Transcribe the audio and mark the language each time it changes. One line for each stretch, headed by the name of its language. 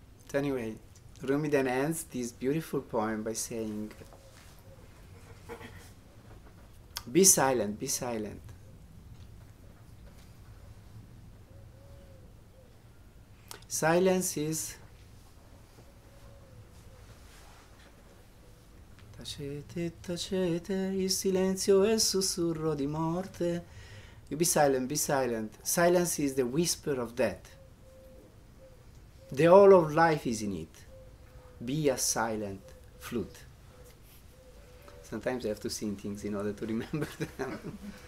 English: So anyway, Rumi then ends this beautiful poem by saying, "Be silent, be silent. Silence is
Italian: tacete, tacete, il silenzio è il sussurro di morte."
English: You be silent, be silent. Silence is the whisper of death. The whole of life is in it. Be a silent flute. Sometimes I have to sing things in order to remember them.